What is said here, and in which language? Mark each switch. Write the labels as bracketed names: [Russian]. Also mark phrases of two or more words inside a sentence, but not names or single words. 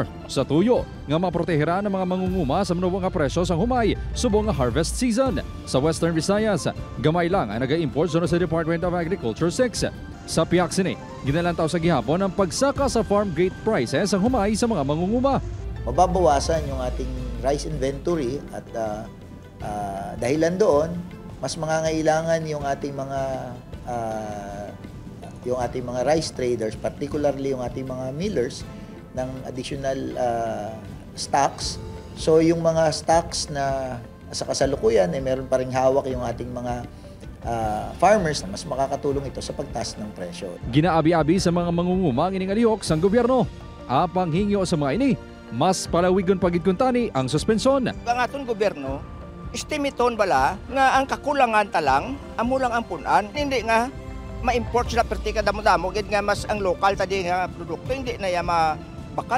[Hiligaynon] sa tuyo nga maproteheran ang mga mangunguma sa manuwang nga presyo sang humay subong nga [English] harvest season. [Hiligaynon] Sa Western Visayas, gamay lang ang naga-import sunod sa Department of Agriculture 6. Sa piyak sini, ginalantaw sa gihapon ang pagsaka sa [English] farm gate prices [Hiligaynon] ang humay sa mga mangunguma. [Filipino] Mababawasan yung ating [English] rice inventory [Filipino] at dahilan doon, mas mangangailangan yung ating mga [English] rice traders, [Filipino] particularly yung ating mga millers, ng [English] additional stocks. [Filipino] So yung mga stocks na sa kasalukuyan, meron pa ring hawak yung ating mga farmers na mas makakatulong ito sa pagtaas ng presyo. [Hiligaynon] Ginaabi-abi sa mga mangunguma ang iningalihok sang gobyerno. Apang hingyo sa mga ini, mas palawigon pagid kuntani ang suspensyon. Ang atong gobyerno, estimaton bala nga ang kakulangan talang, amo lang ang punan, hindi nga ma-import sila pertika damo-damo, gid nga mas ang local tadi nga produkto hindi na ya mabakal.